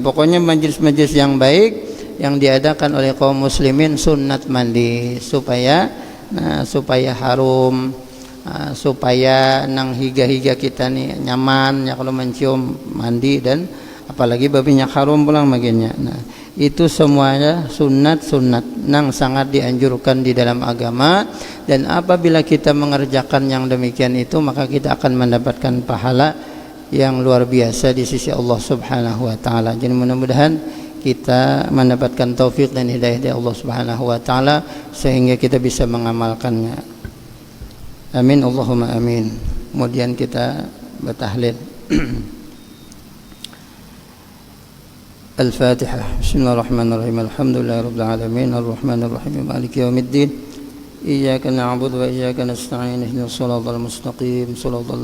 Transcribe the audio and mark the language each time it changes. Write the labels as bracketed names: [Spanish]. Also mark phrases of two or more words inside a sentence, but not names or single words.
[Indonesian] Pokoknya majelis-majelis yang baik yang diadakan oleh kaum muslimin sunnat mandi supaya harum, supaya nang higa-higa kita nih nyaman ya kalau mencium mandi, dan apalagi babinya harum pulang bagiannya. Nah, itu semuanya sunat nang sangat dianjurkan di dalam agama, dan apabila kita mengerjakan yang demikian itu maka kita akan mendapatkan pahala yang luar biasa di sisi Allah [Arabic] سبحانه وتعالى. [Indonesian] Jadi mudah-mudahan kita mendapatkan taufik dan hidayah dari Allah [Arabic] سبحانه وتعالى [Indonesian] sehingga kita bisa mengamalkannya. [Arabic] آمين اللهم آمين. [Indonesian] Kemudian kita bertahlil. Al-Fatihah. [Arabic] بسم الله الرحمن الرحيم. الحمد لله رب العالمين، الرحمن الرحيم، مالك يوم الدين. إياك نعبد وإياك نستعين. اهدنا الصراط المستقيم. Shiratal